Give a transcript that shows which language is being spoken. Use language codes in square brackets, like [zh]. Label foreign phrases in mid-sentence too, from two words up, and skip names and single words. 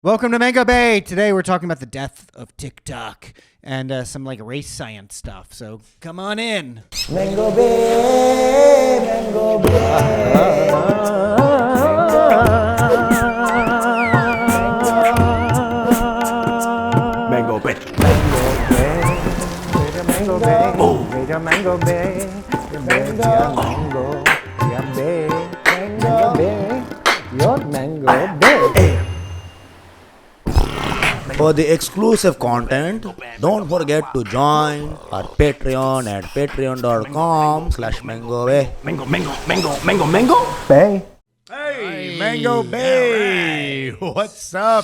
[en] Welcome to Mango Bay. Today we're talking about the death of TikTok and some like race science stuff. So come on in. Mango Bay, Mango Bay. Mango Bay. Mango Bay. Oh. Mango Bay. Mango Bay. Mango Bay. Your Mango Bay. For the exclusive content, don't forget to join our Patreon at patreon.com/MangoBay. Mango Bay. Hey, Mango Bay. What's up?